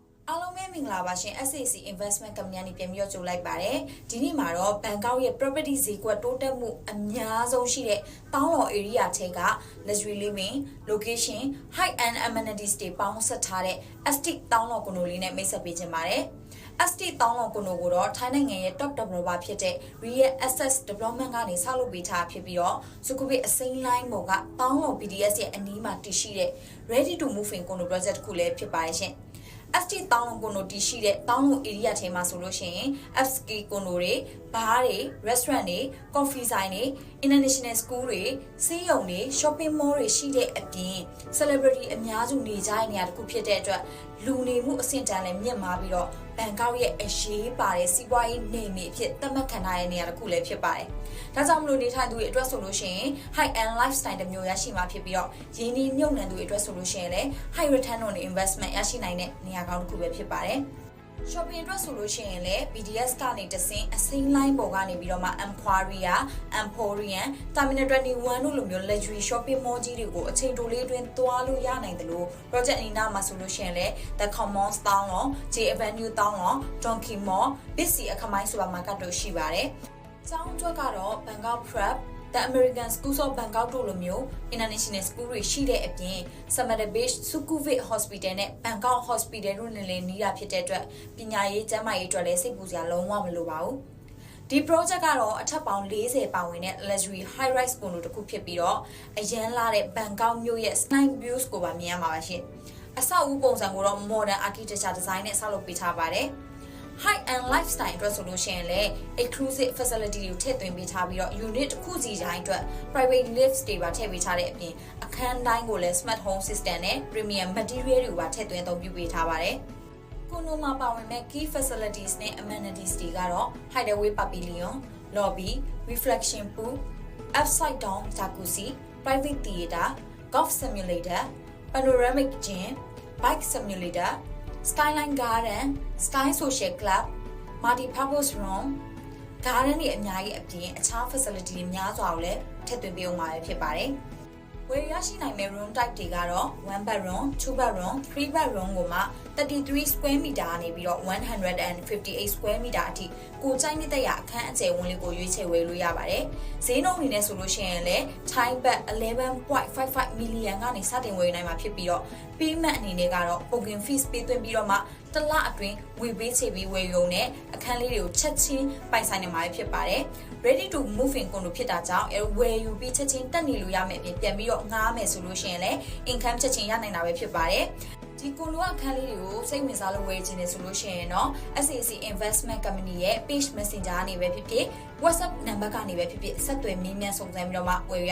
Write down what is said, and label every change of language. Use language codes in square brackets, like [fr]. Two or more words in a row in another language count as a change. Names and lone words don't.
[my] အားလုံးပဲမင်္ဂလာပါရှင် SAC Investment Company ကနေပြန်ပြီးတော့ကြိုလိုက်ပါတယ်ဒီနေ့မှာတော့ဘန်ကောက်ရဲ့ property ဈေးကွက်တိုးတက်မှုအများဆုံးရှိ တဲ့တောင်းလော် area ထဲက [en] luxury living location high end amenities [my] တွေပေါင်းဆက်ထားတဲ့ estate တောင်းလော်ကွန်ဒိုလေးနဲ့မိတ်ဆက်ပေးခြင်းပါတယ်estate တောင်းလော်ကွန်ဒိုကိုတော့ထိုင်းနိုင်ငံရဲ့ [en] top developer [my] ဖြစ်တဲ့ Real Assets Development ကနေဆောက်လုပ်ပေးထားဖြစ်ပြီးတော့စုခုပိအစိမ်းလိုင်းပေါ်ကတောင်းလော် BDS ရဲ့အနီးမှာတည်ရှိတဲ့ [en] ready to move in condo project [my] တစ်ခုလည်းဖြစ်ပါတယ်ရှင်ST တောင်းလုံကွန်ဒိုတီရှိတဲ့တောင်းလုံ area ထဲမှာဆိုလို့ရှိရင် FSK ကွန်ဒိုတွေဘားတွေ restaurant တွေ coffee ဆိုင်တွေ [en] international school [my] တွေဆေးရုံတွေ [en] shopping mall [my] တွေရှိတဲ့အပြင် celebrity အများစုနေကြတဲ့နေရာတစ်ခုဖြစ်တဲ့အတွက်လူနေမှုအဆင့်တန်းလည်းမြင့်မားပြီးတော့ဘန်ကောက်ရဲ့အရေးပါတဲ့စီးပွားရေးနေမြေအဖြစ်သတ်မှတ်ခံထားတဲ့နေရာတစ်ခုလည်းဖြစ်ပါတယ်။ဒါကြောင့်မလို့နေထိုင်သူတွေအတွက်ဆိုလို့ရှိရင် [en] high end lifestyle [my] တစ်မျိုးရရှိမှာဖြစ်ပြီးတော့ရင်းနှီးမြှုပ်နှံသူတွေအတွက်ဆိုလို့ရှိရင်လည်း [en] high return on investment [my] ရရှိနိုင် တဲ့နေရာကောင်းတစ်ခုပဲဖြစ်ပါတယ်။ shopping အတွက်ဆိုလို့ရှိရင်လည်း BDS ကနေတဆင့်အစိမ်းလိုင်းပေါ်ကနေပြီးတော့မှ Emporia, Emporium, Terminal 21 တို့လိုမျိုး [en] luxury shopping mall [my] ကြီးတွေကိုအချိန်တိုလေးအတွင်းသွားလို့ရနိုင်တယ်လို့ project အနီးနားမှာဆိုလို့ရှိရင်လည်း The Commons တောင်းလော J Avenue တောင်းလော Donkey Mall, Big C အခမိုင်း supermarket တို့ရှိပါတယ်။ ကျောင်းအတွက်ကတော့ Bangkok Prep The American Schools of Bangkok တို့လိုမျိုး [en] international school [my] တွေရှိတဲ့အပြင် Samara Beach Sukhumvit Hospital နဲ့ Bangkok Hospital တို့နဲ့လည်းနီးတာဖြစ်တဲ့အတွက်ပညာရေးကျန်းမာရေးအတွက်လည်းစိတ်ပူစရာလုံးဝမလိုပါဘူး။ဒီ project ကတော့အထက်ပေါင်း40 ပါဝင်တဲ့ [en] luxury high rise condo [my] တစ်ခုဖြစ်ပြီးတော့အရန်လာတဲ့ Bangkok မြို့ရဲ့ [en] sky views [my] ကိုပါမြင်ရမှာပါရှင်။အဆောက်အဦပုံစံကိုတော့ [en] modern architecture design [my] နဲ့ဆောက်လုပ်ပေးထားပါတယ်။ [en] high end lifestyle [my] အတွက်ဆိုလို့ရှိရင်လည်း [en] exclusive facility [my] တွေကိုထည့်သွင်းပေးထားပြီးတော့ unit တစ်ခုစီတိုင်းအတွက် [en] private lifts [my] တွေပါထည့်ပေးထားတဲ့အပြင်အခ န်းတိုင်းကိုလည်း [en] smart home system [my] နဲ့ [en] premium material [my] တွေပါထည့်သွင်းအသုံးပြုပေးထားပါတယ်။ကွန်ဒိုမှာပါဝင်မဲ့ key [en] facilities နဲ့ amenities တွေကတော့ hideaway pavilion, lobby, reflection pool, upside down jacuzzi, private theater, golf simulator, panoramic gym, bike simulator Skyline Garden, Sky Social Club, Multi-purpose Room, Garden [my] တွေအများကြီးအပြင်အခြား facility တွေများစွာကိုလည်းထည့်သွင်းပေးအောင်ပါဖြစ်ပါတယ်။ဝယ်ရရှိနိုင်မဲ့ [en] room type [my] တွေကတော့ [en] 1 bedroom, 2 bedroom, 3 bedroom [my] ကိုမှ33 [en] square meter [my] ကနေပြီးတော့ 158 [en] square meter [my] အထိကိုကြိုက်နေတဲ့အခန်းအကျယ်ဝန်းလေးကိုရွေးချယ်ဝယ်လို့ရပါတယ်။ဈေးနှုန်းအနေနဲ့ဆိုလို့ရှိရင်လည်း [en] Thai baht 11.55 million [my] ကနေစတင်ဝယ်နိုင်မှာဖြစ်ပြီးတော့ payment အနေနဲ့ကတော့ [en] booking fees [my] ပေးသွင်းပြီးတော့မှတစ်လအတွင်းဝယ်ပေးချေပြီးဝယ်ရုံနဲ့အခန်းလေးတွေကိုချက် ချင်းပိုင်ဆိုင်နေမှာဖြစ်ပါတယ်။ [en] ready to move in [my] ကွန်ဒိုဖြစ်တာကြောင့်ဝယ်ယူပြီးချက်ချင်းတက်နေလို့ရမယ်ပြင်ပြန်ပြီးတော့ငှားမယ်ဆိုလို့ရှိရင်လည်း income ချက်ချင်းရနိုင်တာပဲဖြစ်ပါတယ်။ဒီကွန်ဒိုအခန်းလေး တွေကိုစိတ်ဝင်စားလို့ဝယ်ချင်နေဆိုလို့ရှိရင်တော့ SAC Investment Company ရဲ့ [en] page messenger [my] ကနေပဲဖြစ်ဖြစ် [en] WhatsApp number [my] ကနေပဲဖြစ်ဖြစ်ဆက်သွယ်မေးမြန်းစုံစမ်းပြီးတော့မှဝယ်ရ